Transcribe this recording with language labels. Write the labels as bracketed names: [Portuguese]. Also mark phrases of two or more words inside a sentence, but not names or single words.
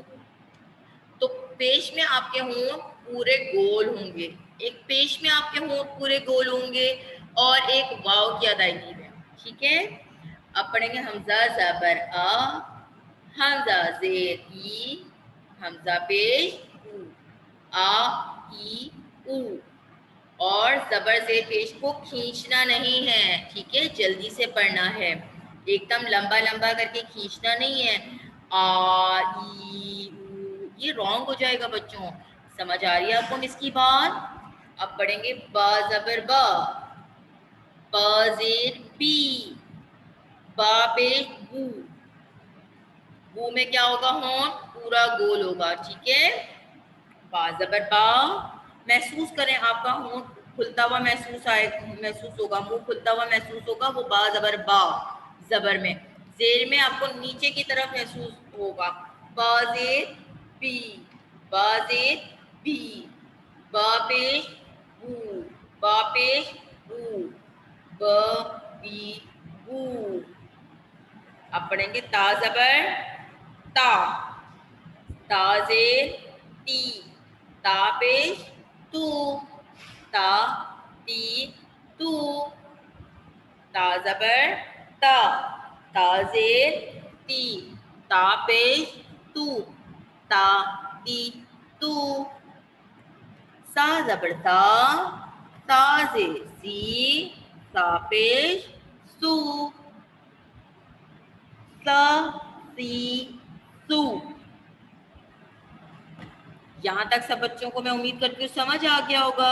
[Hindi] तो पेश में आपके होंठ पूरे गोल होंगे, एक पेश में आपके होंठ पूरे गोल होंगे और एक वाव की अदायगी में, ठीक है। अब पढ़ेंगे हमजा ज़बर आ, हमजा ज़ेर ई, हमजा पेश ऊ, आ ई ऊ। और जबर से पेश को खींचना नहीं है, ठीक है, जल्दी से पढ़ना है, एकदम लंबा लंबा करके खींचना नहीं है। आ ई ऊ, ये रॉन्ग हो जाएगा बच्चों। समझ आ रही है आपको इसकी बात। अब पढ़ेंगे बा जबर बा, बा जेर बी, बा पेश बू। बू में क्या होगा, होंठ पूरा गोल होगा, ठीक है। बा जबर बा, महसूस करें आपका होंठ खुलता हुआ महसूस होगा, मुंह खुलता हुआ महसूस होगा, वो बा जबर बा। जबर में जेर में आपको नीचे की तरफ महसूस होगा, बा जेर बी, बा जेर बी, बा पेश बू, बा पेश बू, ब बी बू। अब पढ़ेंगे ता जबर ता, ता जेर ती, ता पेश तू, ता ती तू। ता जबर ता, ता जेर ती, ता पेश तू, ता ती तू। सा जबर सा, सा जेर सी, सा पेश सू, सा सी सू। यहाँ तक सब बच्चों को मैं उम्मीद करती हूँ समझ आ गया होगा।